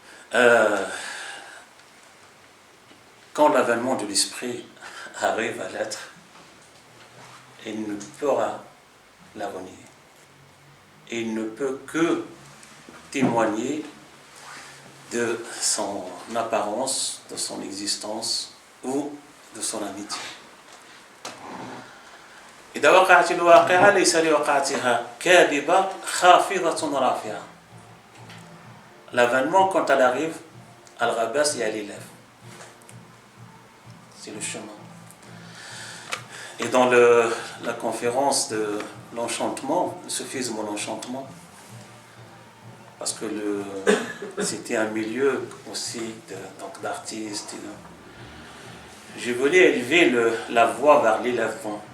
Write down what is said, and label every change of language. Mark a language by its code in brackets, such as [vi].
[fr] Quand l'avènement de l'esprit arrive à l'être, il ne pourra la renier. Et il ne peut que témoigner de son apparence, de son existence ou de son amitié. [ar] إذا وقعت الواقعة ليس لوقعتها كاذبة خافضة رافعة. [fr] L'avènement, quand elle arrive, elle rabaisse et elle élève. C'est le chemin. Et dans la conférence de l'enchantement, le sophisme ou l'enchantement, parce que c'était un milieu aussi d'artistes, je voulais élever la voix vers l'élèvement.